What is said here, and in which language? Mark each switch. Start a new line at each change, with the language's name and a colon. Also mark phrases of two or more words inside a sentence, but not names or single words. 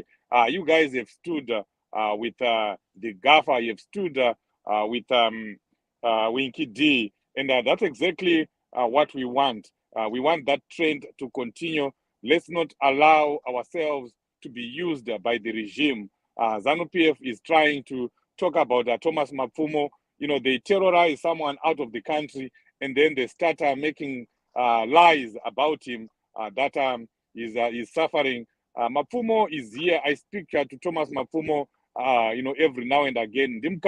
English: You guys have stood with the GAFA, you have stood with Winky D, and that's exactly what we want. We want that trend to continue. Let's not allow ourselves to be used by the regime. Zanu PF is trying to talk about Thomas Mapfumo. They terrorize someone out of the country, and then they start making lies about him that is suffering. Mapfumo is here. I speak to Thomas Mapfumo, every now and again.